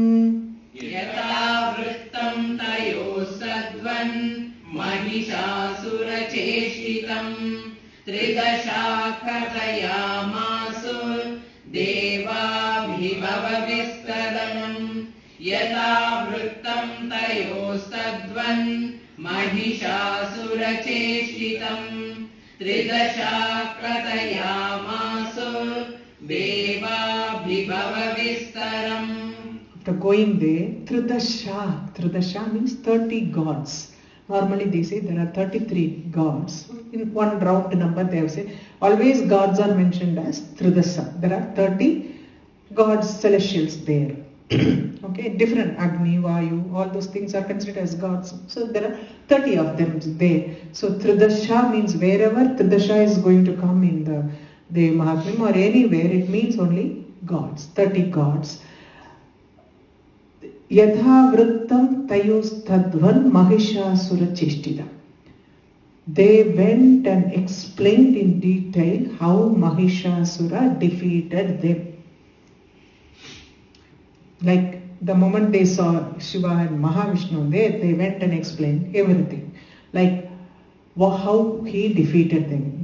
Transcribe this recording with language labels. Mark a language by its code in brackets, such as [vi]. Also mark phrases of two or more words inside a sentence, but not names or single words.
[sa] Yata vrittam tayostadvan Mahishasura cheshtitam Tridashah katayamasur Deva bhibhava vistaram Yata vrittam tayostadvan Mahishasura cheshtitam Tridashah katayamasur Deva bhibhava vistaram. [en] After going there, Tridasha means 30 gods. Normally they say there are 33 gods. In one round number they have said, always gods are mentioned as Tridasha. There are 30 gods, celestials there. Okay, different Agni, Vayu, all those things are considered as gods. So there are 30 of them there. So Tridasha means wherever Tridasha is going to come in the Mahatmyam or anywhere, it means only gods, 30 gods. [sa] Yatha vrittam tayostadvan Mahishasura cheshtitam. [en] They went and explained in detail how Mahishasura defeated them. Like the moment they saw Shiva and Mahavishnu there, they went and explained everything. Like how he defeated them.